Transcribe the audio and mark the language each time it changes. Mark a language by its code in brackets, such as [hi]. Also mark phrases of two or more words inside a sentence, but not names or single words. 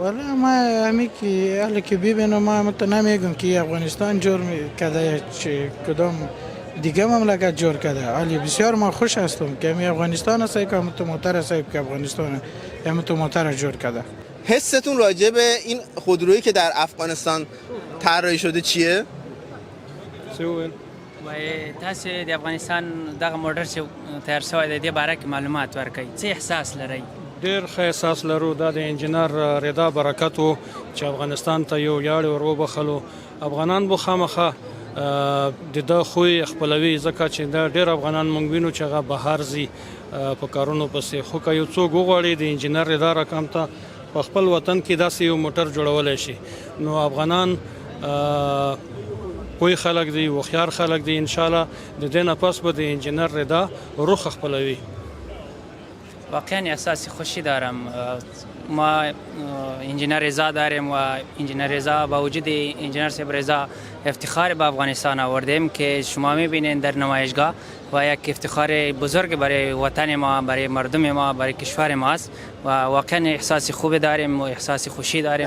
[fa] والا ما همی که حالا که ببینم ما تو نمیگم که افغانستان جور کرده چه کدام دیگه مملکت جور کرده، ولی بسیار ما خوش هستم که می افغانستان هست که تو موتر هست که افغانستان تو موتر جور کرده. حستون راجع به این خودرویی که در افغانستان طراحی شده چیه؟ [ps] وای تاسو د افغانستان دغه موټر چې تیار شوی دی د باره کې معلومات ورکړئ څه احساس لرئ؟ ډېر ښه احساس لرو. دا د انجینر رضا برکت و چې افغانستان ته یو ویاړ ور وبخلو. افغانان به خامخا د ده خوی خپلوي، ځکه چې دا ډېر افغانان موږ وینو چې هغه بهر ځي په کارونو پسې. خو که یو څوک وغواړي د انجینر رضا رقم ته په خپل وطن کې داسې یو موټر جوړولی شي، نو افغانان پوی خلک دی، هوښیار خلک دی. انشاءالله د دې نه پس به د انجینر رضا روح خپلوي. [fa] واقعا احساس خوشی دارم. ما انجینر رضا داریم و انجینر رضا با وجود انجینر صاحب رضا افتخار به افغانستان آوردیم که شما میبینین در نمایشگاه و یک افتخار بزرگ برای وطن ما، برای مردم ما، برای کشور ما است و واقعا احساس خوب داریم و احساس خوشی داریم.